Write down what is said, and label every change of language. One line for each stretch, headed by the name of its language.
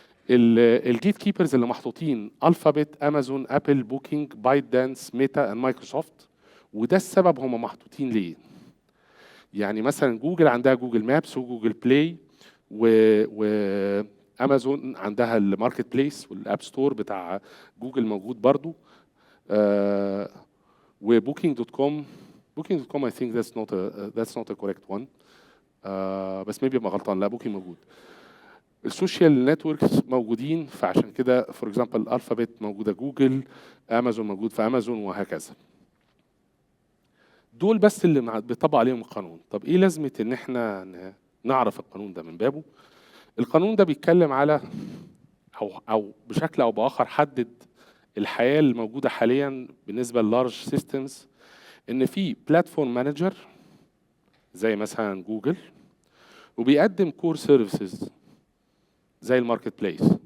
Arabic: الجيت كيبرز اللي محطوطين الفابت، امازون، ابل، بوكينج، بايت دانس، ميتا، مايكروسوفت. وده السبب هم محطوطين ليه. يعني مثلا جوجل عندها جوجل مابس وجوجل بلاي، وامازون عندها الماركت بليس والاب ستور بتاع جوجل موجود برضو. وبوكينج دوت كوم، بوكينج دوت كوم
English: I think that's not a correct one.
Arabic: بس ميبي ابقى غلطان، لا بوكينج موجود. السوشيال نتوركس موجودين، فعشان كده فور اكزامبل الفابت موجوده جوجل، امازون موجود في امازون، وهكذا. دول بس اللي بيطبق عليهم القانون. طب ايه لازمه ان احنا نعرف القانون ده من بابه؟ القانون ده بيتكلم على او بشكل او باخر حدد الحياه الموجوده حاليا بالنسبه للارج سيستمز، ان في بلاتفورم مانجر زي مثلا جوجل، وبيقدم كور سيرفيسز زي الماركت بليس،